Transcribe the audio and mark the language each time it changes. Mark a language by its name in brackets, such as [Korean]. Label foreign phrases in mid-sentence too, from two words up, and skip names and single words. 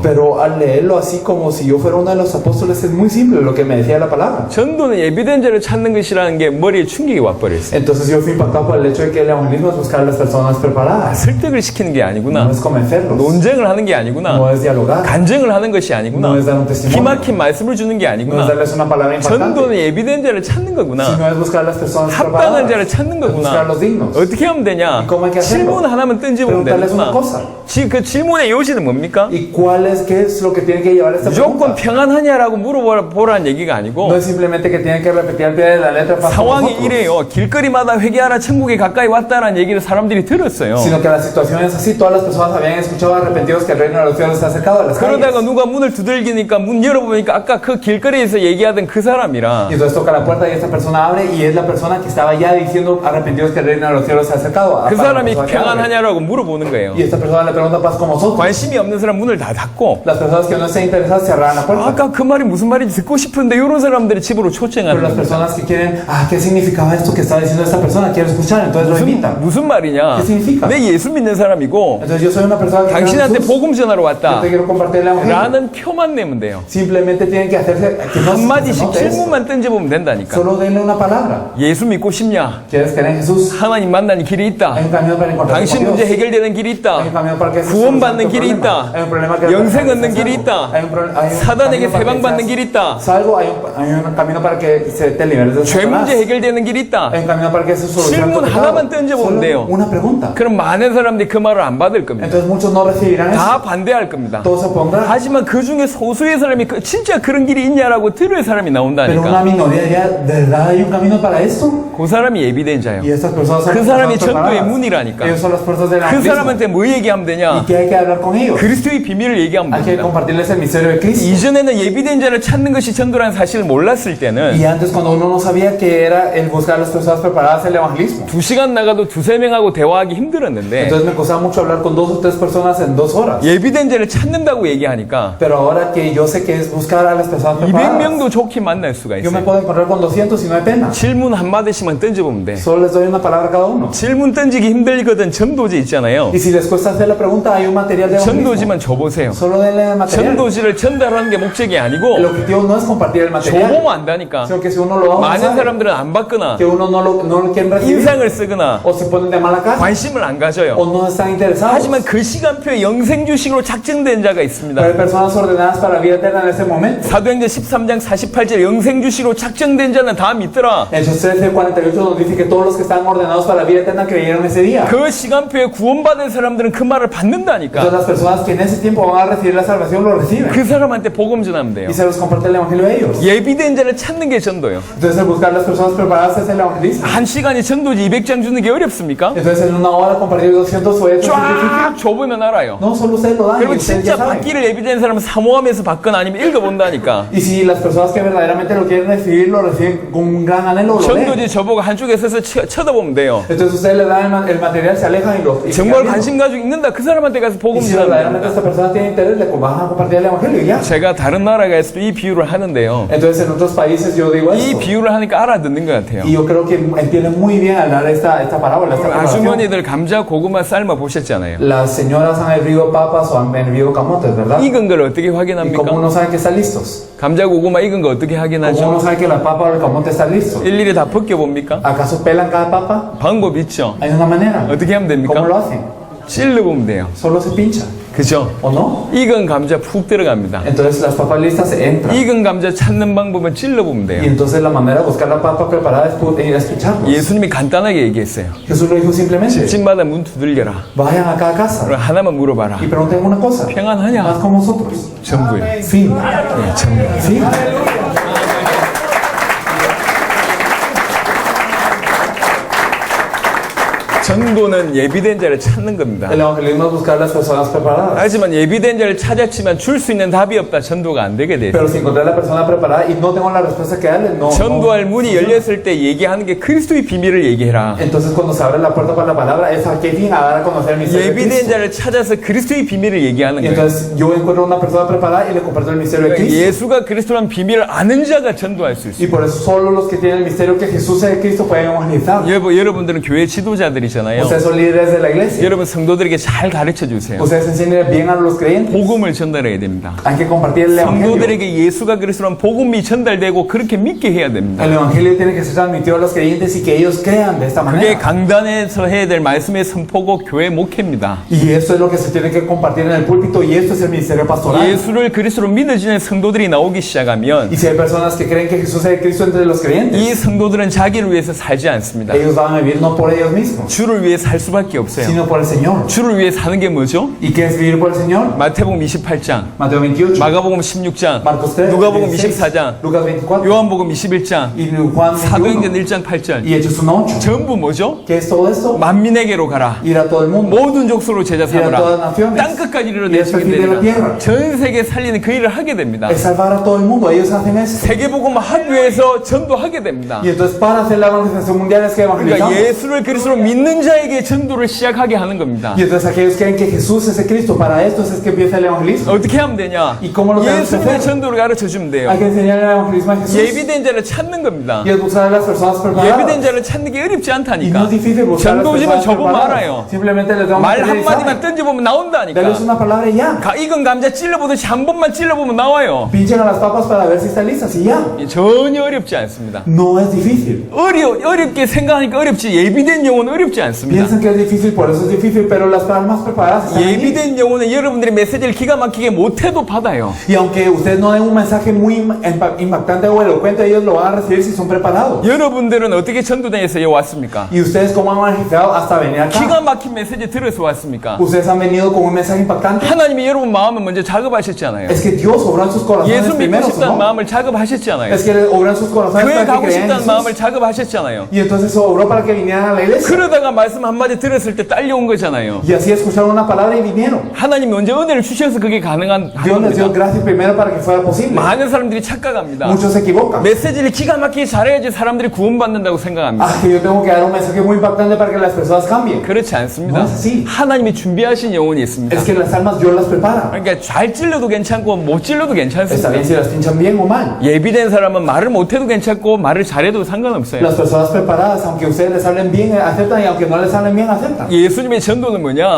[Spanish] Pero al leerlo así como si yo fuera uno de los apóstoles es muy simple lo que me decía la palabra. [Korean] 전도는 예비된 자를 찾는 것이라는 게 머리에 충격이 와버렸어요. [Spanish] Entonces yo fui impactado por el hecho de que el evangelismo es buscar a las personas preparadas. [Korean] 설득을 시키는 게 [Spanish] No [Korean] 아니구나. [Spanish] es convencerlos. [Korean] 논쟁을 하는 게 [Spanish] No [Korean] 아니구나. [Spanish] es dialogar. [Korean] 간증을 하는 것이 아니구나. [Spanish] No es dar un testimonio. [Korean] 기막힌 말씀을 주는 게 [Spanish] No es [Korean] 아니구나. [Spanish] darles una palabra impactante. [Korean] 전도는 예비된 자를 찾는 거구나. [Spanish] Sino es buscar a las personas [Korean] 합당한 [Spanish] preparadas. [Korean] 자를 찾는 [Spanish] Es buscar a [Korean] 거구나. [Spanish] los dignos. [Korean] 어떻게 하면 되냐? [Spanish] ¿Y cómo hay que hacerlo? [Korean] 질문 하나만 던지면 [Spanish] Preguntarles una [Korean] 되는구나. [Spanish] cosa. [Korean] 그 질문의 요지는 뭡니까? [Spanish] ¿Y qué es lo que tiene que llevar esta [Korean] 무조건 [Spanish] pregunta? [Korean] 평안하냐라고 물어보라는 얘기가 아니고 [Spanish] No es simplemente que tienen que repetir al pie de la letra para [Korean] 상황이 [Spanish] nosotros, [Korean] 이래요. 길거리마다 회개하라 천국에 가까이 왔다라는 얘기를 사람들이 들었어요. [Spanish] sino que la situación es así. Todas las personas habían escuchado arrepentidos que el reino de los cielos está acercado a las [Korean] 그러다가 [Spanish] calles. [Korean] 누가 문을 두들기니까 문 열어보니까 아까 그 길거리에서 얘기하던 그 사람이라 [Spanish] Y entonces toca la puerta y esta persona abre y es la persona que estaba ya diciendo arrepentidos que el reino de los cielos está acercado. [Korean] 그 [Spanish] Para la [Korean] 사람이 [Spanish] persona que abre. [Korean] 평안하냐라고 물어보는 거예요. [Spanish] Y esta persona le pregunta paz con vosotros. [Korean] 관심이 없는 사람 문을 다 닫고 [Spanish] Las personas que no estén interesadas cerrarán la puerta. [Korean] 아까 그 말이 무슨 말인지 듣고 싶은데 이런 사람들이 집으로 [Spanish] Pero [Korean] 초청하는 [Spanish] las [Korean] 겁니다. [Spanish] personas que quieren, ¿qué significaba esto que estaba diciendo esta persona? Quiero escuchar, entonces lo invitan. [Korean] 무슨 말이냐? [Spanish] ¿Qué significa? [Korean] 내 예수 믿는 사람이고 [Spanish] Entonces yo soy una persona que cree en [Korean] 당신한테 [Spanish] Jesús. [Korean] 복음 전하러 [Spanish] Yo [Korean] 왔다 [Spanish] te quiero compartir el evangelio. [Korean] 라는 표만 내면 돼요. [Spanish] Simplemente tienen que hacerse que no se [Korean] 한마디씩 [Spanish] note eso. [Korean] 질문만 던져보면 된다니까. [Spanish] Solo denle una palabra. [Korean] 예수 믿고 싶냐? [Spanish] ¿Quieres creer en Jesús? [Korean] 하나님 만나는 길이 있다. [Spanish] Hay un camino para encontrar [Korean] 당신 [Spanish] con [Korean] 문제 [Spanish] Dios. [Korean] 해결되는 길이 [Spanish] Hay [Korean] 있다. [Spanish] un camino para que se [Korean] 구원받는 [Spanish] solucione tu [Korean] 길이 [Spanish] problema. [Korean] 있다. [Spanish] Hay un problema que [Korean] 영생 얻는 [Spanish] seas [Korean] 길이 [Spanish] salvo. [Korean] 있다. [Spanish] Hay un [Korean] 사단에게 [Spanish] camino para que [Korean] 해방받는 [Spanish] seas [Korean] 길이 있다. [Spanish] salvo. Hay un camino para que te liberes de [Korean] 죄 [Spanish] Satanás. [Korean] 문제 해결되는 길이 있다. [Spanish] Hay un camino para que se solucione tu [Korean] 질문 [Spanish] pecado. [Korean] 하나만 던져보면 [Spanish] Solo [Korean] 돼요. [Spanish] una pregunta. [Korean] 그럼 많은 사람들이 그 말을 안 받을 겁니다. [Spanish] Entonces muchos no recibirán eso. [Korean] 다 반대할 겁니다. [Spanish] Todos se opondrán. [Korean] 하지만 그 중에 소수의 사람이 진짜 그런 길이 있냐라고 들을 사람이 [Spanish] Pero una [Korean] 나온다니까. [Spanish] minoría diría, ¿de verdad hay un camino para esto? [Korean] 그 사람이 예비된 자예요. [Spanish] Y estas personas son [Korean] 그 [Spanish] las [Korean] 사람이 [Spanish] personas [Korean] 전도의 [Spanish] preparadas. [Korean] 문이라니까. [Spanish] Ellos son las puertas del [Korean] 그 [Spanish] evangelismo. [Korean] 사람한테 뭐 얘기하면 [Spanish] ¿Y [Korean] 되냐? [Spanish] qué hay que hablar con ellos? [Korean] 그리스도의 비밀을 얘기하면 [Spanish] Hay que [Korean] 됩니다. [Spanish] compartirles el misterio de Cristo. [Korean] 이전에는 예비된 자를 찾는 것이 전도라는 사실을 몰랐을 때는 [Spanish] Y antes cuando uno no sabía que era el buscar a las personas preparadas el evangelismo. [Korean] 2시간 나가도 두세 명하고 대화하기 힘들었는데 [Spanish] Entonces me costaba mucho hablar con 2 o 3 personas en 2 horas. [Korean] 예비된 자를 찾는다고 얘기하니까 [Spanish] Pero ahora que yo sé que es buscar a las personas preparadas, [Korean] 200명도 좋게 만날 수가 [Spanish] yo me [Korean] 있어요. [Spanish] puedo encontrar con 200 y no hay pena. [Korean] 질문 한마디씩만 던져보면 돼. [Spanish] Solo les doy una palabra a cada uno. [Korean] 질문 던지기 힘들거든 전도지 있잖아요. [Spanish] Y si les cuesta hacer la pregunta, hay un material de evangelismo. [Korean] 전도지만 줘보세요. [Spanish] Solo denle el material. [Korean] 전도지를 전달하는 게 목적이 [Spanish] El [Korean] 아니고 [Spanish] objetivo no es compartir el material, [Korean] 줘보면 안다니까. [Spanish] sino que si uno lo da, uno [Korean] 많은 [Spanish] sabe [Korean] 사람들은 안 받거나 [Spanish] que uno no lo quieren recibir, [Korean] 인상을 쓰거나 [Spanish] o se ponen de mala cara, [Korean] 관심을 안 가져요. [Spanish] o no están interesados. [Korean] 하지만 그 시간표에 영생주식으로 작정된 자가 [Spanish] Pero hay [Korean] 있습니다. [Spanish] personas ordenadas para la vida eterna en ese momento. [Korean] 사도행전 13장 48절 영생주식으로 작정된 자는 다 믿더라. [Spanish] En Hechos 13:48 nos dice que todos los que están ordenados para la vida eterna creyeron ese día. [Korean] 그 시간표에 구원받은 사람들은 그 말을 받는다니까. [Spanish] Entonces las personas que en ese tiempo van a recibir la salvación lo reciben. [Korean] 그 사람한테 복음 전하면 돼요. [Spanish] Y se los comparte el evangelio a ellos. [Korean] 예비된 자를 찾는 게 전도요. [Spanish] Entonces el buscar las personas preparadas es el evangelismo. [Korean] 한 시간에 전도지 200장 주는 게 어렵습니까? [Spanish] Entonces en una hora compartir 200 folletos es difícil. [Korean] 쫙 줘보면 알아요. [Spanish] No solo ustedes lo dan, [Korean] 그리고 [Spanish] y ustedes [Korean] 진짜 [Spanish] ya saben. [Korean] 받기를 예비된 사람은 사모하면서 받거나 아니면 읽어본다니까. [Spanish] Y si las personas que verdaderamente lo quieren recibir, lo reciben con un gran anhelo, lo leen. [Korean] 전도지 저보고 한쪽에 서서 쳐다보면 돼요. [Spanish] Entonces ustedes le dan el material, se alejan y lo y [Korean] 정말 [Spanish] sigan viendo. [Korean] 관심 가지고 읽는다. 그 사람한테 가서 [Spanish] Y [Korean] 복음 [Spanish] si [Korean] 전하면 [Spanish] verdaderamente [Korean] 됩니다. [Spanish] esta persona tiene interés, le van a compartir el evangelio y ya. [Korean] 제가 다른 나라에서도 이 비유를 하는데요. [Spanish] Entonces en otros países yo digo [Korean] 이 [Spanish] esto. [Korean] 비유를 하니까 알아듣는 것 같아요. [Spanish] Y yo creo que entienden muy bien al dar esta parábola, esta comparación. [Korean] 아주머니들 감자, 고구마 삶아 보셨잖아요. [Spanish] Las señoras han hervido papas o han hervido camotes, ¿verdad? [Korean] 익은 걸 어떻게 [Spanish] ¿Y cómo [Korean] 확인합니까? [Spanish] uno sabe que están listos? [Korean] 감자, 고구마 익은 거 어떻게 [Spanish] ¿Cómo [Korean] 확인하죠? [Spanish] uno sabe que la papa o el camote está listo? [Korean] 일일이 다 벗겨봅니까? [Spanish] ¿Acaso pelan cada papa? [Korean] 방법 있죠. [Spanish] Hay una manera. [Korean] 어떻게 하면 [Spanish] ¿Cómo lo [Korean] 됩니까? [Spanish] hacen? [Korean] 찔러보면 돼요. [Spanish] Solo se pinchan, [Korean] 그죠? [Spanish] ¿o no? [Korean] 익은 감자 푹 들어갑니다. [Spanish] Entonces las papas listas entran. [Korean] 익은 감자 찾는 방법은 찔러보면 [Spanish] Y [Korean] 돼요. [Spanish] entonces la manera de buscar la papa preparada es pincharlos. [Korean] 예수님이 간단하게 얘기했어요. [Spanish] Jesús lo dijo simplemente. [Korean] 집집마다 문 두들겨라. [Spanish] Vayan a cada casa [Korean] 그럼 하나만 물어봐라. [Spanish] y pregunten una cosa. [Korean] 평안하냐? [Spanish] Haz como nosotros. [Korean] 전부요. [Spanish] Fin. [Korean] 네, 전부. [Spanish] Fin. [Korean] 전도는 예비된 자를 찾는 겁니다. [Spanish] El evangelismo es buscar las personas preparadas. [Korean] 하지만 예비된 자를 찾았지만 줄 수 있는 답이 없다. 전도가 안 되게 돼요. [Spanish] Pero si encontré la persona preparada y no tengo la respuesta que darle, no. [Korean] 전도할 문이 열렸을 때 얘기하는 게 그리스도의 비밀을 얘기해라. [Spanish] Entonces cuando se abre la puerta para la palabra es a qué fin, a dar a conocer el misterio de [Korean] 예비된 [Spanish] Cristo. [Korean] 자를 찾아서 그리스도의 비밀을 얘기하는 [Spanish] Y [Korean] 거예요. [Spanish] entonces yo encuentro una persona preparada y le comparto el misterio de [Korean] 그러니까 [Spanish] Cristo. [Korean] 예수가 그리스도라는 비밀을 아는 자가 전도할 수 있어요. [Spanish] Y por eso solo los que tienen el misterio que Jesús es Cristo pueden evangelizar. [Korean] 여러분들은 교회 지도자들이잖아요. [Spanish] Ustedes son líderes de la iglesia. [Korean] 여러분 성도들에게 잘 가르쳐 주세요. [Spanish] Ustedes enseñan bien a los creyentes. [Korean] 복음을 전달해야 됩니다. [Spanish] Hay que compartir el evangelio. [Korean] 성도들에게 예수가 그리스도라는 복음이 전달되고 그렇게 믿게 해야 됩니다. [Spanish] El evangelio tiene que ser transmitido a los creyentes y que ellos crean de esta [Korean] 그게 [Spanish] manera. [Korean] 강단에서 해야 될 말씀의 선포고 교회 목회입니다. [Spanish] Y esto es lo que se tiene que compartir en el púlpito y esto es el ministerio pastoral. [Korean] 예수를 그리스도로 믿어지는 성도들이 나오기 시작하면 [Spanish] Y si hay personas que creen que Jesús es Cristo entre los creyentes, [Korean] 이 성도들은 자기를 위해서 살지 않습니다. [Spanish] ellos van a vivir no por ellos mismos, [Korean] 주를 위해 살 수밖에 없어요. [Spanish] sino por el Señor. [Korean] 주를 위해 사는 게 뭐죠? [Spanish] ¿Y qué es vivir por el Señor? [Korean] 마태복음 28장, [Spanish] Mateo 28, [Korean] 마가복음 16장, [Spanish] Marcos 3, [Korean] 누가복음 [Spanish] 16, [Korean] 24장, [Spanish] Lucas 24, [Korean] 요한복음 21장, [Spanish] y Juan [Korean] 사도행전 [Spanish] 21, [Korean] 1장 8절. [Spanish] y Hechos 1:8. [Korean] 전부 뭐죠? [Spanish] ¿Qué es todo esto? [Korean] 만민에게로 가라. [Spanish] Ir a todo el mundo. [Korean] 모든 족속으로 제자 [Spanish] Ir a todas [Korean] 삼으라. [Spanish] naciones. [Korean] 땅 끝까지 [Spanish] Y [Korean] 이르러 [Spanish] hasta el [Korean] 내시게 [Spanish] fin de la [Korean] 되리라. [Spanish] tierra. [Korean] 전 세계 살리는 그 일을 하게 됩니다. [Spanish] Es salvar a todo el mundo. Ellos hacen eso. [Korean] 세계복음 학교에서 전도하게 됩니다. [Spanish] Y entonces para hacer la evangelización mundial es que [Korean] 그러니까 [Spanish] evangelizamos. [Korean] 예수를 그리스도로 믿는 자에게 전도를 시작하게 하는 겁니다. [Spanish] Y entonces aquellos creen que Jesús es el Cristo. Para estos es que empieza el evangelismo. [Korean] 어떻게 하면 되냐? [Spanish] ¿Y cómo lo tenemos que [Korean] 예수님의 [Spanish] hacer? [Korean] 전도를 가르쳐 주면 돼요. [Spanish] Hay que enseñar el evangelismo a Jesús. [Korean] 예비된 자를 찾는 겁니다. [Spanish] Y es buscar a las personas [Korean] 예비된 [Spanish] preparadas. [Korean] 자를 찾는 게 어렵지 [Spanish] Y no [Korean] 않다니까. [Spanish] es difícil buscar a las [Korean] 전도지만 [Spanish] personas [Korean] 접으면 [Spanish] preparadas. [Korean] 알아요. [Spanish] Simplemente les damos [Korean] 말 [Spanish] material y [Korean] 한마디만 [Spanish] saben. [Korean] 던져보면 나온다니까. [Spanish] Dales una palabra y ya. [Korean] 익은 감자 찔러보듯이 한 번만 찔러보면 나와요. [Spanish] Pinchen a las papas para ver si están listas y ya. [Korean] 전혀 어렵지 않습니다. [Spanish] No es difícil. [Korean] 어렵게 생각하니까 어렵지 예비된 영혼은 어렵지 않습니다. [Spanish] Piensan que es difícil, por eso es difícil, pero las almas preparadas están ahí. [Korean] 예비된 영혼은 여러분들이 메시지를 기가 막히게 못해도 받아요. [Spanish] Y aunque ustedes no den un mensaje muy impactante o elocuente, ellos lo van a recibir si son preparados. [Korean] 여러분들은 어떻게 전도단에서 왔습니까? [Spanish] ¿Y ustedes cómo han evangelizado hasta venir acá? [Korean] 기가 막힌 메시지 들어서 왔습니까? [Spanish] Ustedes han venido con un mensaje impactante. [Korean] 하나님이 여러분 마음을 먼저 작업하셨잖아요. [Spanish] Es que Dios obra en sus corazones [Korean] 예수 믿고 [Spanish] primero, [Korean] 싶다는 [Spanish] ¿no? [Korean] 마음을 작업하셨잖아요. [Spanish] Es que obra en sus corazones [Korean] 교회 [Spanish] para que [Korean] 가고 [Spanish] crean en [Korean] 싶다는 마음을 [Spanish] Jesús. [Korean] 작업하셨잖아요. [Spanish] Y entonces obró para que vinieran a la iglesia. [Korean] 그러다가 말씀 한마디 들었을 때 딸려온 거잖아요. [Spanish] Y así escucharon una palabra y vinieron. [Korean] 하나님이 먼저 은혜를 주셔서 그게 가능한 [Spanish] Dios les dio [Korean] 겁니다. [Spanish] gracias primero para que fuera posible. [Korean] 많은 사람들이 착각합니다. [Spanish] Muchos se equivocan. [Korean] 메시지를 기가 막히게 잘해야지 사람들이 구원받는다고 생각합니다. [Spanish] Ah, que yo tengo que dar un mensaje muy impactante para que las personas cambien. [Korean] 그렇지 않습니다. [Spanish] No es así. [Korean] 하나님이 준비하신 영혼이 있습니다. [Spanish] Es que las almas Dios las prepara. [Korean] 그러니까 잘 찔러도 괜찮고 못 찔러도 [Spanish] Está [Korean] 괜찮습니다. [Spanish] bien si las pinchan bien o mal. [Korean] 예비된 사람은 말을 못해도 괜찮고 말을 잘해도 상관없어요. [Spanish] Las personas preparadas, aunque ustedes les hablen bien, aceptan y aunque aunque no les salen bien, aceptan. [Korean] 예수님의 전도는 뭐냐?